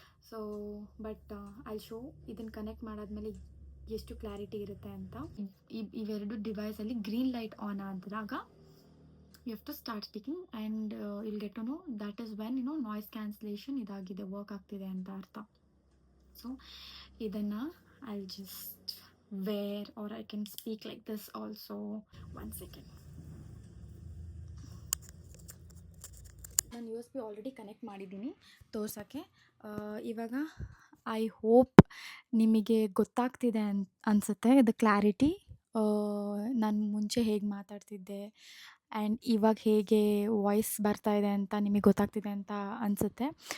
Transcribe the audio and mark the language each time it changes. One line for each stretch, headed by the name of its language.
English: so but I will show
Kannada: ಇದನ್ನು connect ಮಾಡಾದ್ಮೇಲೆ ಎಷ್ಟು ಕ್ಲಾರಿಟಿ ಇರುತ್ತೆ ಅಂತ. ಇವೆರಡು ಡಿವೈಸಲ್ಲಿ ಗ್ರೀನ್ ಲೈಟ್ ಆನ್ ಆದಾಗ
English: you have to start speaking and will get to know that is when noise cancellation
Kannada: ಇದಾಗಿದೆ, work ಆಗ್ತಿದೆ ಅಂತ ಅರ್ಥ.
English: So ಇದನ್ನು I'll just wear, or I can speak like this also. 1 second.
Kannada: ನಾನು USB already connect ಮಾಡಿದ್ದೀನಿ ತೋರ್ಸೋಕ್ಕೆ. ಇವಾಗ
English: I hope
Kannada: ನಿಮಗೆ ಗೊತ್ತಾಗ್ತಿದೆ ಅನಿಸುತ್ತೆ ಇದು ಕ್ಲಾರಿಟಿ. ನಾನು ಮುಂಚೆ ಹೇಗೆ ಮಾತಾಡ್ತಿದ್ದೆ ಆ್ಯಂಡ್ ಇವಾಗ ಹೇಗೆ ವಾಯ್ಸ್ ಬರ್ತಾಯಿದೆ ಅಂತ ನಿಮಗೆ ಗೊತ್ತಾಗ್ತಿದೆ ಅಂತ ಅನಿಸುತ್ತೆ.